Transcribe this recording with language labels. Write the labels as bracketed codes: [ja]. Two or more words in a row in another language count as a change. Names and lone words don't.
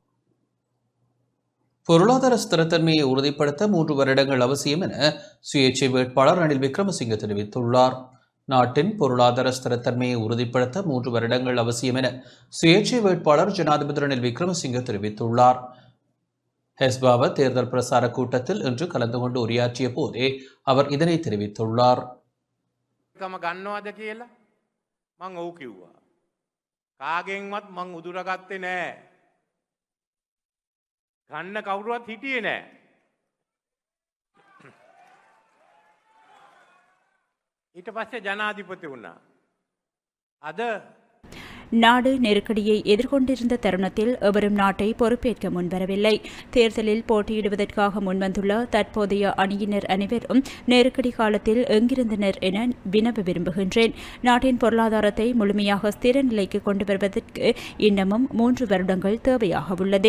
[ta] பொருளாதார ஸ்திரத்தன்மையை உறுதிப்படுத்த 3 வருடங்கள் அவசியம் என சுயேட்சை வேட்பாளர் ரணில் விக்ரமசிங்க தெரிவித்துள்ளார். நாட்டின் பொருளாதார ஸ்திரத்தன்மையை உறுதிப்படுத்த 3 வருடங்கள் அவசியம் என சுயேட்சை வேட்பாளர் ஜனாதிபதி ரணில் விக்ரமசிங்க தெரிவித்துள்ளார். ஹெஸ்பாவ தேர்தல் பிரசார கூட்டத்தில் இன்று கலந்து கொண்டு உரையாற்றிய போதே அவர் இதனை தெரிவித்துள்ளார். [si] ගන්න කවුරුවත් හිටියේ නෑ. ඊට පස්සේ ජනාධිපති වුණා. අද [ta] நாடு நெருக்கடியை எதிர்கொண்டிருந்த தருணத்தில் எவரும் நாட்டை பொறுப்பேற்க முன்வரவில்லை. தேர்தலில் போட்டியிடுவதற்காக முன்வந்துள்ள தற்போதைய அணியினர் அனைவரும் நெருக்கடி காலத்தில் எங்கிருந்தனர் என வினவ விரும்புகின்றேன். நாட்டின் பொருளாதாரத்தை முழுமையாக ஸ்திர நிலைக்கு கொண்டு வருவதற்கு இன்னமும் 3 வருடங்கள் தேவையாக உள்ளது.